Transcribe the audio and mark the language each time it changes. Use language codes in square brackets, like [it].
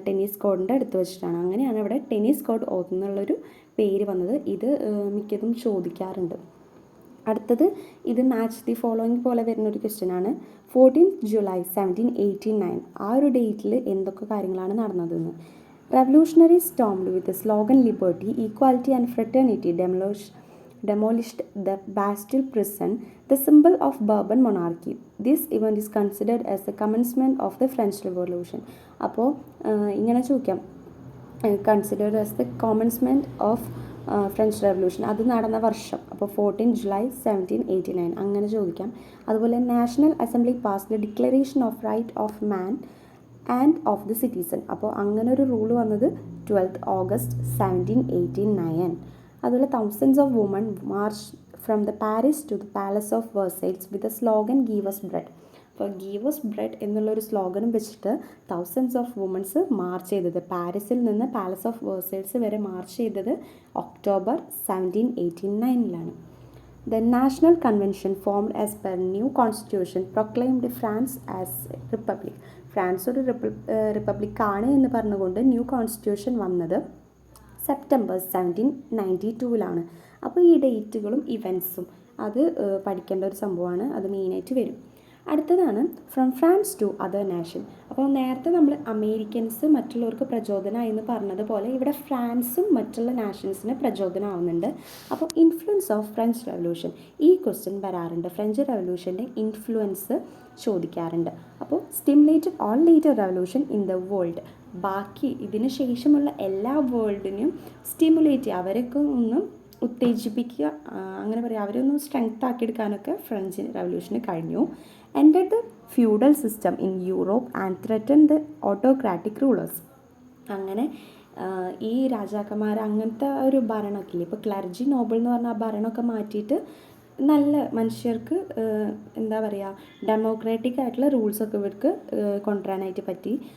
[ml] Tennis കോർട്ടിൻ്റെ അടുത്ത് വെച്ചിട്ടാണ്. അങ്ങനെയാണ് ഇവിടെ ടെന്നീസ് കോർട്ട് ഓത്ത് എന്നുള്ളൊരു പേര് വന്നത്. ഇത് മിക്കതും ചോദിക്കാറുണ്ട്. അടുത്തത് ഇത് മാച്ച് ദി ഫോളോയിങ് പോലെ വരുന്നൊരു ക്വസ്റ്റ്യൻ ആണ്. 14 ജൂലൈ 1789 ആ ഒരു ഡേറ്റിൽ എന്തൊക്കെ കാര്യങ്ങളാണ് നടന്നതെന്ന്. [en] Revolutionary stormed with the slogan Liberty, Equality and Fraternity, demolished the Bastille prison, the symbol of Bourbon monarchy. This event is considered as the commencement of the French Revolution. [ml] അപ്പോൾ ഇങ്ങനെ ചോദിക്കാം, [en] considered as the commencement of French revolution, [ml] അത് നടന്ന വർഷം. അപ്പോൾ 14 July 1789 അങ്ങനെ ചോദിക്കാം. അതുപോലെ [en] National assembly pass the declaration of right of man and of the citizen. [ml] അപ്പോൾ അങ്ങനെ ഒരു റൂൾ വന്നത് 12 ഓഗസ്റ്റ് 1789. [en] അതുപോലെ thousands of woman march from the Paris to the palace of Versailles with a slogan give us bread. [ml] അപ്പോൾ give us bread എന്നുള്ളൊരു സ്ലോഗനും വെച്ചിട്ട് thousands of women's March ചെയ്തത് പാരീസിൽ നിന്ന് പാലസ് ഓഫ് വെർസൈൽസ് വരെ മാർച്ച് ചെയ്തത് October 1789. [en] The National Convention formed as per new constitution proclaimed France as a republic. [ml] France ഒരു റിപ്പബ്ലിക്കാണ് എന്ന് പറഞ്ഞുകൊണ്ട് ന്യൂ കോൺസ്റ്റിറ്റ്യൂഷൻ വന്നത് സെപ്റ്റംബർ 1792. അപ്പോൾ ഈ ഡേറ്റുകളും ഇവൻറ്റ്സും അത് പഠിക്കേണ്ട ഒരു സംഭവമാണ്. അത് മെയിനായിട്ട് വരും. അടുത്തതാണ് [en] From France to other nation. [ml] അപ്പോൾ നേരത്തെ നമ്മൾ അമേരിക്കൻസ് മറ്റുള്ളവർക്ക് പ്രചോദനമായി എന്ന് പറഞ്ഞതുപോലെ ഇവിടെ ഫ്രാൻസും മറ്റുള്ള നാഷൻസിന് പ്രചോദനമാവുന്നുണ്ട്. അപ്പോൾ [en] influence of French revolution, [ml] ഈ ക്വസ്റ്റ്യൻ വരാറുണ്ട്. ഫ്രഞ്ച് റെവല്യൂഷൻ്റെ ഇൻഫ്ലുവൻസ് ചോദിക്കാറുണ്ട്. അപ്പോൾ [en] stimulated all later revolution in the world, [ml] ബാക്കി ഇതിന് ശേഷമുള്ള എല്ലാ വേൾഡിനും സ്റ്റിമുലേറ്റ് ചെയ്യുക, അവരൊക്കെ ഒന്നും ഉത്തേജിപ്പിക്കുക, അങ്ങനെ പറയുക, അവരൊന്നും സ്ട്രെങ്ത് ആക്കിയെടുക്കാനൊക്കെ ഫ്രഞ്ച് റെവല്യൂഷന് കഴിഞ്ഞു. [en] entered the feudal system in Europe and threatened the autocratic rulers. [ml] അങ്ങനെ ഈ രാജാക്കന്മാർ അങ്ങനത്തെ ഒരു ഭരണമൊക്കെ ഇല്ലേ, ഇപ്പോൾ ക്ലർജി നോബിൾ എന്ന് പറഞ്ഞ ആ ഭരണമൊക്കെ മാറ്റിയിട്ട് നല്ല മനുഷ്യർക്ക് എന്താ പറയുക ഡെമോക്രാറ്റിക് ആയിട്ടുള്ള റൂൾസൊക്കെ ഇവർക്ക് കൊണ്ടുവരാനായിട്ട് പറ്റി.